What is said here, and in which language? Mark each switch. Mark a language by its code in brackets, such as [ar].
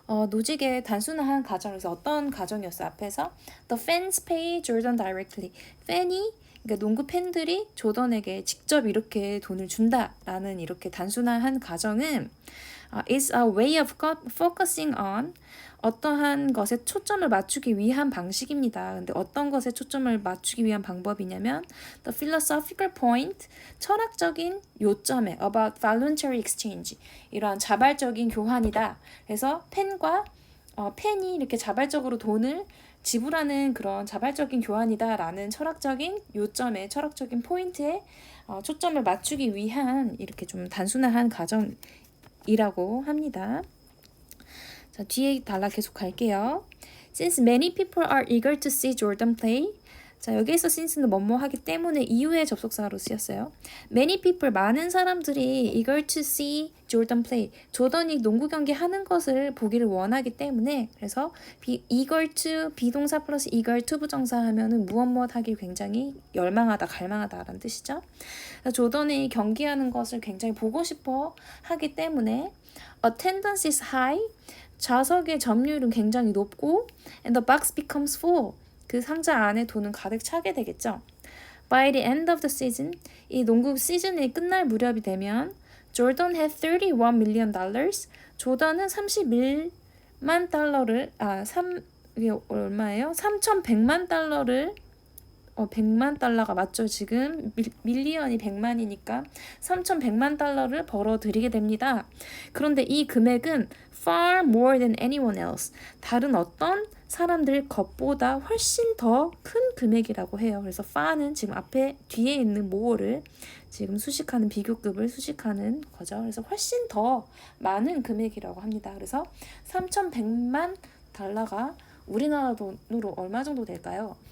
[ko] 노직의 단순화한 가정에서 어떤 가정이었어요? 앞에서 [en] The fans pay Jordan directly. [ko] 팬이 그러니까 농구 팬들이 조던에게 직접 이렇게 돈을 준다라는 이렇게 단순화한 가정은 [en] is a way of focusing on [ko] 어떠한 것에 초점을 맞추기 위한 방식입니다. 근데 어떤 것에 초점을 맞추기 위한 방법이냐면 [en] the philosophical point, [ko] 철학적인 요점에 [en] about voluntary exchange, [ko] 이러한 자발적인 교환이다. 그래서 팬이 이렇게 자발적으로 돈을 지불하는 그런 자발적인 교환이다라는 철학적인 요점에 철학적인 포인트에 초점을 맞추기 위한 이렇게 좀 단순한 가정이라고 합니다. 자, 뒤에 단락 계속 갈게요. [en] Since many people are eager to see Jordan play. [ko] 자, 여기에서 since는 뭐뭐 하기 때문에 이후에 접속사로 쓰였어요. [en] Many people, [ko] 많은 사람들이 [en] eager to see Jordan play. [ko] 조던이 농구 경기 하는 것을 보기를 원하기 때문에 그래서 eager to 비동사 플러스 eager to 부정사 하면은 무엇 하기 굉장히 열망하다, 갈망하다라는 뜻이죠. 조던이 경기하는 것을 굉장히 보고 싶어 하기 때문에 [en] attendance is high. [ko] 좌석의 점유율은 굉장히 높고 [en] and the box becomes full. [ko] 그 상자 안에 돈은 가득 차게 되겠죠. [en] By the end of the season, [ko] 이 농구 시즌이 끝날 무렵이 되면 [en] Jordan had $31 million. [ko] 조던은 31만 달러를 이게 얼마예요? 3,100만 달러를 100만 달러가 맞죠? 지금 밀리언이 100만이니까 3,100만 달러를 벌어들이게 됩니다. 그런데 이 금액은 [en] far more than anyone else. [ko] 다른 어떤 사람들 것보다 훨씬 더 큰 금액이라고 해요. 그래서 far는 지금 뒤에 있는 more를 지금 수식하는 비교급을 수식하는 거죠. 그래서 훨씬 더 많은 금액이라고 합니다. 그래서 3,100만 달러가 우리나라 돈으로 얼마 정도 될까요?